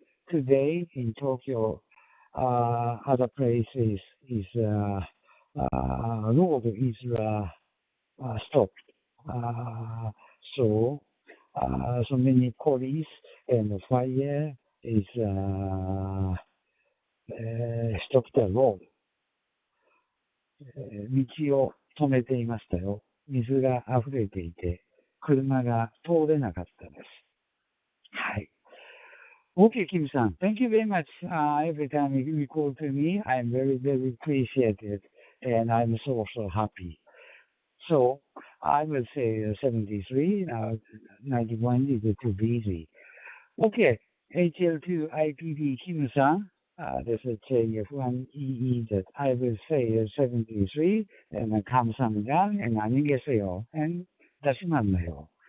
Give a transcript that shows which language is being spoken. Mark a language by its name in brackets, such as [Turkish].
[English] Today in Tokyo, other places is road is stopped. So many police and fire is stopped the road. [Japanese] 道を止めていましたよ。水が溢れていて、車が通れなかったです。はい。 [English] Okay, Kim-san, thank you very much. Every time you call to me, I'm very appreciated, and I'm so happy. So I will say 73, 91 is too busy. Okay, HL2IPD Kim-san. This is JF1EE that I will say 73 and [Korean] 감사합니다 [English] and [Korean] 안녕히 계세요 [English] and [Korean] 다시 만나요.